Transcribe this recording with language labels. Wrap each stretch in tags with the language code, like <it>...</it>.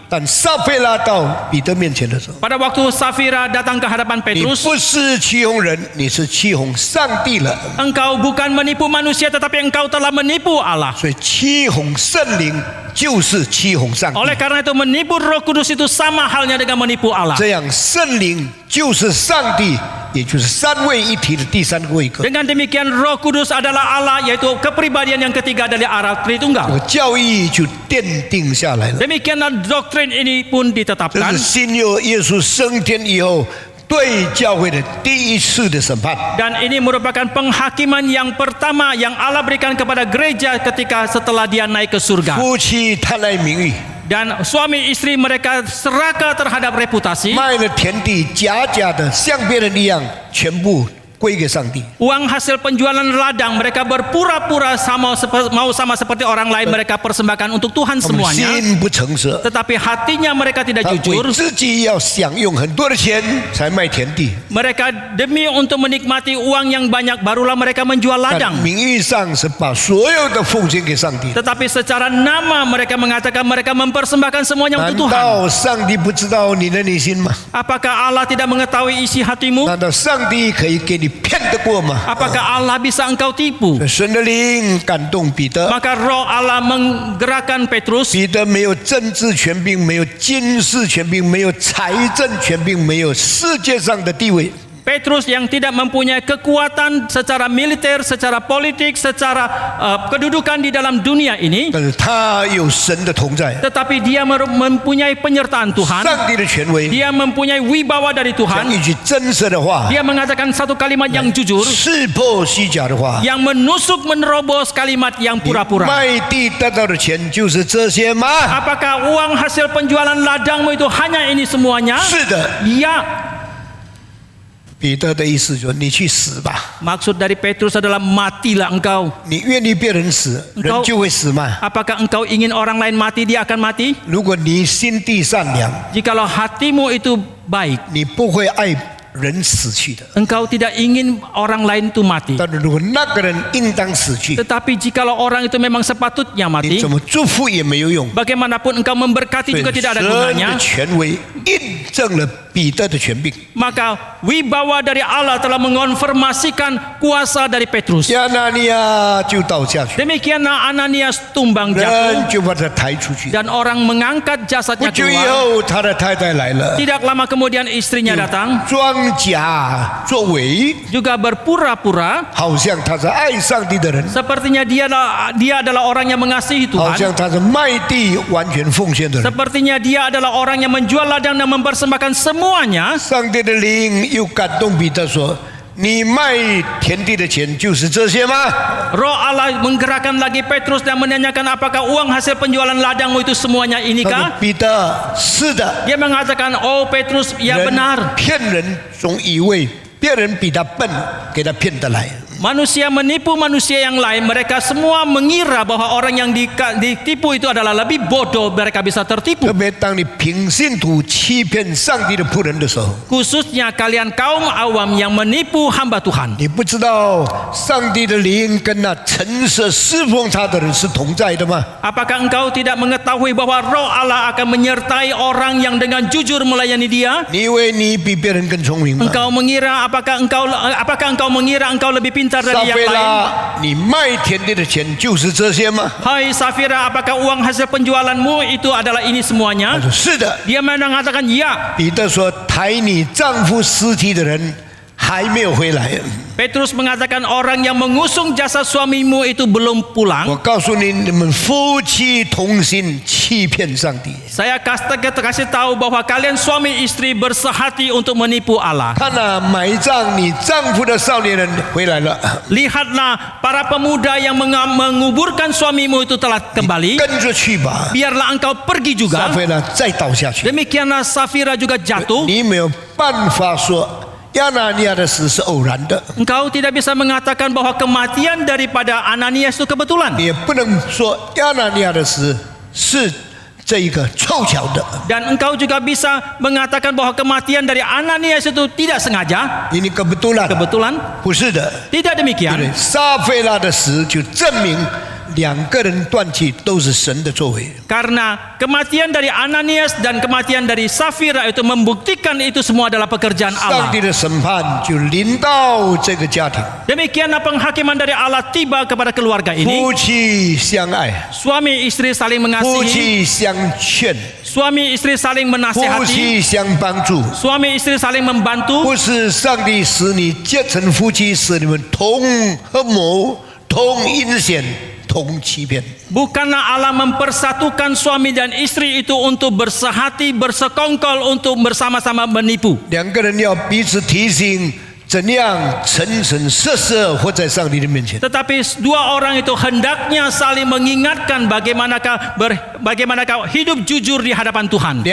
<zh>但撒非拉到彼得面前的时候，</zh> <id>Pada waktu Safira datang ke hadapan</id> <zh>你</zh> <id>Petrus,</id> <zh>不是欺哄人，你是欺哄上帝了。</zh> <id>engkau bukan menipu manusia tetapi engkau telah menipu Allah.</id> <zh>所以欺哄圣灵就是欺哄上帝。</zh> <id>Oleh karena itu menipu Roh Kudus itu sama halnya dengan menipu Allah.</id> <zh>这样圣灵就是上帝，也就是三位一体的第三个位格。</zh> <id>Dengan demikian Roh Kudus adalah Allah, yaitu kepribadian yang ketiga dari Allah</id> <zh>这</zh> <id>Tritunggal.</id> <zh>个教义就奠定下来了。</zh> <id>Demikianlah doktrin ini pun</id> <zh>这</zh> <id>ditetapkan.</id> <zh>是新约耶稣升天以后对教会的第一次的审判。</zh> <id>Dan ini merupakan penghakiman yang pertama yang Allah berikan kepada gereja ketika setelah dia naik ke surga.</id> <zh>夫妻贪爱名誉，</zh> <id>Dan suami istri mereka serakah terhadap reputasi.</id> <zh>卖了田地，假的像别人一样，全部归给上帝。</zh> <id>Uang hasil penjualan ladang mereka berpura-pura mau sama seperti orang lain, mereka persembahkan untuk Tuhan</id> <zh>他们</zh> <id>semuanya.</id> <zh>心不诚实，</zh> <id>Tetapi hatinya mereka tidak</id> <zh>他</zh> <id>jujur.</id> <zh>为自己要享用很多的钱才卖田地，</zh> <id>Mereka demi untuk menikmati uang yang banyak barulah mereka menjual</id> <zh>但</zh> <id>ladang.</id> <zh>名义上是把所有的奉献给上帝。</zh> <id>Tetapi secara nama mereka mengatakan mereka mempersembahkan semuanya</id> <zh>难</zh> <id>untuk Tuhan.</id> <zh>道上帝不知道你的内心吗？</zh> <id>Apakah Allah tidak mengetahui isi hatimu?</id> <zh>难道上帝可以给你骗得过吗？</zh> <id>Apakah Allah bisa engkau tipu?</id> <zh>神的灵感动彼得，</zh> <id>Maka roh Allah menggerakkan Petrus.</id> <zh>彼得没有政治权柄，没有军事权柄，没有财政权柄，没有世界上的地位。</zh> <id>Petrus yang tidak mempunyai kekuatan secara militer, secara politik, secara kedudukan di dalam dunia ini,</id> <zh>但是他有神的同在，</zh> <id>tetapi dia mempunyai penyertaan Tuhan.</id> <zh>上帝的权威，</zh> <id>Dia mempunyai wibawa dari</id> <zh>讲</zh> <id>Tuhan.</id> <zh>一句真实的话，</zh> <id>Dia mengatakan satu kalimat yang jujur,</id> <zh>刺破虚假的话。</zh> <id>yang menusuk menerobos kalimat yang pura-pura.</id> <zh>卖地得到的钱就是这些吗？</zh> <id>Apakah uang hasil penjualan ladangmu itu hanya ini semuanya?</id> <zh>是的，</zh> <id>Ya.</id> <zh>彼得的意思说：“你去死吧！</zh> <id>Maksud dari Petrus adalah matilah engkau.</id> <zh>你愿意别人死，人就会死吗？</zh> <id>Apakah engkau ingin orang lain mati, dia akan mati?</id> <zh>如果你心地善良，</zh> <id>Jikalau hatimu itu baik,</id> <zh>你不会爱人死去的。</zh> <id>engkau tidak ingin orang lain itu mati.</id> <zh>但是如果那个人应当死去，</zh> <id>Tetapi jikalau orang itu memang sepatutnya</id> <zh>你</zh> <id>mati,</id> <zh>怎么祝福也没有用。</zh> <id>bagaimanapun engkau memberkati juga tidak ada</id> <zh>神</zh> <id>gunanya.</id> <zh>的权威印证了彼得的权柄。</zh> <id>Maka wibawa dari Allah telah mengonfirmasikan kuasa dari Petrus.</id> <zh>亚拿尼亚就倒下去，</zh> <id>Demikianlah Ananias tumbang</id> <zh>人</zh> <id>jatuh</id> <zh>就把他抬出去。</zh> <id>dan orang mengangkat jasadnya</id> <zh>久以</zh> <id>keluar.</id> <zh>后，他的太太来了，</zh> <id>Tidak lama kemudian istrinya datang</id> <zh>装假作伪，</zh> <id>juga berpura-pura</id> <zh>好像他是爱上帝的人，</zh> <id>sepertinya dia adalah orang yang mengasihi</id> <zh>好</zh> <id>Tuhan.</id> <zh>像他是卖地完全奉献的人。</zh> <id>Sepertinya dia adalah orang yang menjual ladang dan mempersembahkan semuanya.</id> <zh>上帝的灵又感动彼得说：“你卖田地的钱就是这些吗</zh> <id>Roh Allah menggerakkan lagi Petrus dan menanyakan apakah uang hasil penjualan ladangmu itu semuanya？”</id> <zh>他说</zh> <id>inikah?</id> <zh>彼得，是的。</zh> <id>Dia mengatakan, oh Petrus, ya</id> <zh>人</zh> <id>benar.</id> <zh>骗人总以为别人比他笨，给他骗得来。</zh> <id>Manusia menipu manusia yang lain. Mereka semua mengira bahwa orang yang ditipu itu adalah lebih bodoh. Mereka bisa</id> <zh>特</zh> <id>tertipu.</id> <zh>别当你凭信徒欺骗上帝的仆人的时候，</zh> <id>Khususnya kalian kaum awam yang menipu hamba Tuhan.</id> <zh>你不知道上帝的灵跟那诚实侍奉他的人是同在的吗？</zh> <id>Apakah engkau tidak mengetahui bahwa Roh Allah akan menyertai orang yang dengan jujur melayani Dia?</id> <zh>你以为你比别人更聪明吗？</zh> <id>Engkau mengira apakah engkau mengira engkau lebih pintar</id> <zh>撒</zh> <id>dari yang</id> <zh>菲</zh> <id>lain?</id> <zh>拉，你卖田地的钱就是这些吗？</zh> <id>Hai Safira, apakah uang hasil penjualanmu itu adalah ini</id> <zh>他</zh> <id>semuanya?</id> <zh>说是的。</zh> <id>Dia mengatakan ya.</id> <zh>彼得说：“抬你丈夫尸体的人还没有回来。</zh> <id>Petrus mengatakan orang yang mengusung jasa suamimu itu belum</id> <zh>我</zh> <id>pulang.</id> <zh>告诉你，你们夫妻同心欺骗上帝。</zh> <id>Saya kasih tahu bahwa kalian suami istri bersehati untuk menipu Allah.</id> <zh>看那埋葬你丈夫的少年人回来了，</zh> <id>Lihatlah para pemuda yang menguburkan suamimu itu telah kembali.</id> <zh>跟着去吧。</zh> <id>Biarlah engkau pergi</id> <zh>撒</zh> <id>juga.</id> <zh>菲拉再倒下去，</zh> <id>Demikianlah Safira juga jatuh.</id> <zh>你没有办法说亚拿尼亚的死是偶然的，</zh> <id>Engkau tidak bisa mengatakan bahwa kematian daripada Ananias itu kebetulan.</id> <zh>你也不能说亚拿尼亚的死是这一个凑巧的，</zh> <id>Dan engkau juga bisa mengatakan bahwa kematian dari Ananias itu tidak sengaja,</id> <zh>因为</zh> <id>kebetulan kebetulan.</id> <zh>不是的。</zh> <id>Tidak</id> <zh>对</zh> <id>demikian.</id> <zh>撒非拉的死就证明两个人断气都是神的作为。</zh> <id>Karena kematian dari Ananias dan kematian dari Safira itu membuktikan itu semua adalah pekerjaan</id> <zh>上</zh> <id>Allah.</id> <zh>帝的审判就临到这个家庭，</zh> <id>Demikianlah penghakiman dari Allah tiba kepada keluarga ini.</id> <zh>夫妻相爱，</zh> <id>Suami istri saling</id> <zh>夫</zh> <id>mengasihi,</id> <zh>妻相劝，</zh> <id>suami istri saling</id> <zh>夫</zh> <id>menasihati,</id> <zh>妻相帮助。</zh> <id>suami istri saling membantu.</id> <zh>不是上帝使你结成夫妻，使你们同合谋、同阴险、同欺骗。</zh> <id>Bukanlah Allah mempersatukan suami dan istri itu untuk bersehati, bersekongkol untuk bersama-sama menipu.</id> <zh>两个人要彼此提醒，怎样诚诚实实活在上帝的面前。</zh> <id>Tetapi dua orang itu hendaknya saling mengingatkan bagaimanakah hidup jujur di hadapan Tuhan.</id>